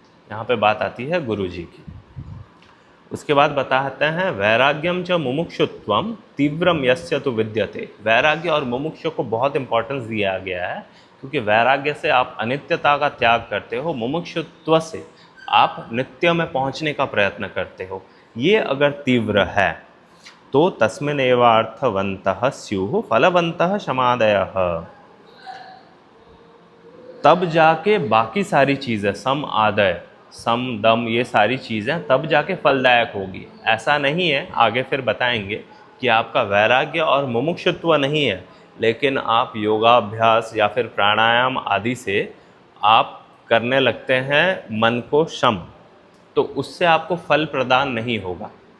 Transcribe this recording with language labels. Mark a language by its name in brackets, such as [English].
[Hindi] यहाँ पे बात आती है गुरु जी की। उसके बाद बताते हैं [Sanskrit] वैराग्यम च मुमुक्षुत्वम तीव्रम यस्य तु विद्यते। [Hindi] वैराग्य और मुमुक्षु को बहुत इंपॉर्टेंस दिया गया है, क्योंकि वैराग्य से आप अनित्यता का त्याग करते हो, मुमुक्षुत्व से आप नित्य में पहुंचने का प्रयत्न करते हो। ये अगर तीव्र है तो [Sanskrit] तस्मिन् एवार्थवन्तः स्युः फलवन्तः समादयः। [Hindi] तब जाके बाकी सारी चीज़ें, सम आदय, सम दम, ये सारी चीज़ें तब जाके फलदायक होगी। ऐसा नहीं है, आगे फिर बताएंगे कि आपका वैराग्य और मुमुक्षुत्व नहीं है, लेकिन आप योगाभ्यास या फिर प्राणायाम आदि से आप करने लगते हैं मन को शम, तो उससे आपको फल प्रदान नहीं होगा।